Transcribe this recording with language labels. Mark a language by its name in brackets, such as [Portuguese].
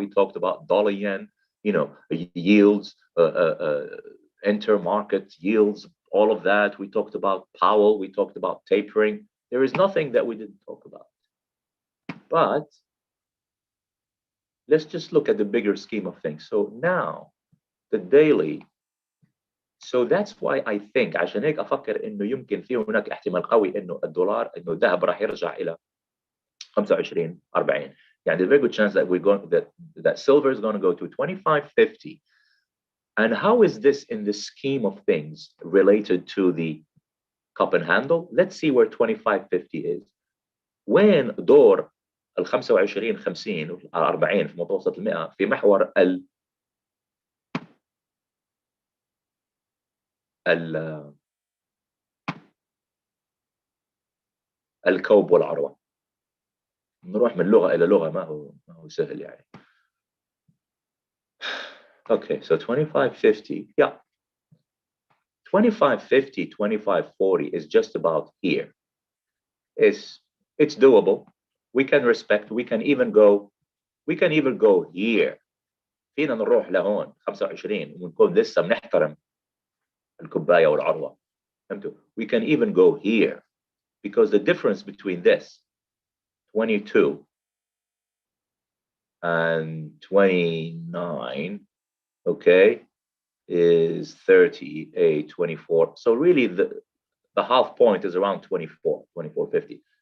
[English] We talked about dollar yen, yields, intermarket yields, all of that. We talked about Powell. We talked about tapering. There is nothing that we didn't talk about. But let's just look at the bigger scheme of things. So now the daily. So that's why I think [Arabic] عشان هيك أفكر إنه يمكن في هناك احتمال قوي إنه الدولار إنه الذهب راح يرجع إلى 25-40. [English] there's a very good chance that that silver is going to go to 25.50. And how is this in the scheme of things related to the cup and handle? Let's see where 25.50 is. [Arabic] وين دور ال 25 50 ال 40 في متوسط ال100 في محور الكوب والعروة. نروح من لغة إلى لغة، ما هو سهل يعني. [English] Okay, so 25.50, yeah. 25.50, 25.40 is just about here. It's doable. We can respect. We can even go here. [Arabic] فينا نروح لهون 25 ونكون لسه بنحترم الكوباية والعروة. فهمتوا؟ [English] We can even go here because the difference between this 22 and 29, okay, is 38, 24. So really the half point is around 24.50.